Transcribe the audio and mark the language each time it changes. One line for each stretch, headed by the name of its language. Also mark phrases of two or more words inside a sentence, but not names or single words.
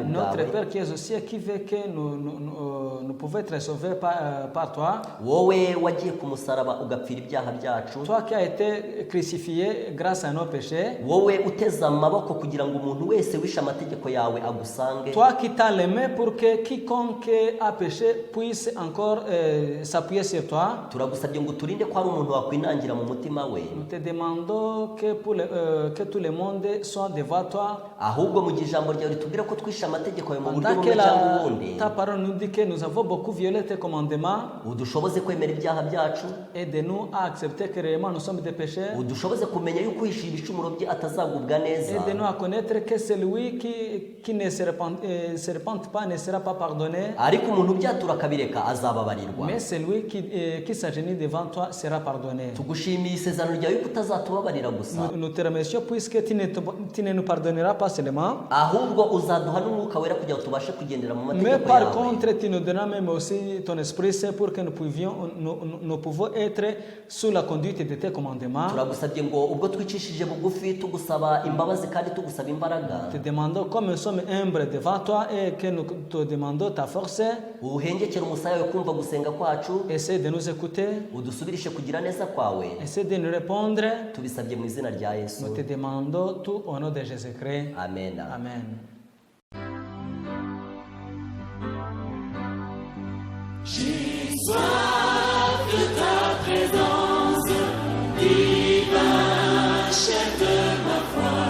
French: notre
Kinyarwanda: bwawe,
French: Père qui est aussi qui veut que nous pouvons être sauvés par toi,
Kinyarwanda: wowe wagiye ku musaraba ugapfira ibyaha byacu,
French: toi qui as été crucifié grâce à nos péchés,
Kinyarwanda: wowe uteze amaboko kugira ngo umuntu wese wishe amategeko yawe agusange,
French: toi qui t'as les mains pour que quiconque a péché puisse encore s'appuyer sur toi.
Kinyarwanda: turagusabye ngo uturinde ko hari umuntu wakwinangira mu mutima we,
French: Nous te demandons que tout le monde soit devant toi.
Kinyarwanda: ahubwo mu gihe ijambo ryawe ritubwira ko twishe amategeko yawe mu buryo
French: Pendant que
Kinyarwanda: bumwe cyangwa ubundi,
French: ta parole nous dit que nous avons beaucoup violé tes commandements,
Kinyarwanda: udushoboze kwemera ibyaha byacu,
French: aide-nous à accepter que réellement nous sommes des pécheurs.
Kinyarwanda: udushoboze kumenya yuko uhisha ibicumuro bye atazagubwa neza,
French: Aide-nous à connaître que celui qui ne se repente pas ne sera pas pardonné,
Kinyarwanda: ariko umuntu ubyatura akabireka azababarirwa.
French: mais celui qui s'agenouille devant toi sera pardonné.
Kinyarwanda: tugushimiye isezerano ryawe yuko utazatubabarira gusa,
French: Nous te remercions puisque tu ne nous pardonneras pas seulement,
Kinyarwanda: ahubwo uzaduha n'umwuka wera kugira ngo tubashe kugendera mu
French: mais
Kinyarwanda: mategeko
French: par
Kinyarwanda: yawe.
French: contre tu nous donneras même aussi ton Esprit Saint pour que nous pouvons être sous la conduite de tes commandements.
Kinyarwanda: Turagusabye ngo ubwo twicishije bugufi tugusaba imbabazi kandi tugusaba imbaraga,
French: Te demandons comme nous sommes humbles devant toi et que nous te demandons ta force,
Kinyarwanda: uhengekere umusaya wawe kumva gusenga kwacu,
French: essaie de nous écouter,
Kinyarwanda: udusubirishe kugira neza kwawe,
French: essaie de nous répondre.
Kinyarwanda: tubisabye mu izina rya Yesu,
French: Nous te demandons tout au nom de Jésus-Christ.
Kinyarwanda: amen.
French: Amen. J'ai soif de ta présence, divin chef de ma foi.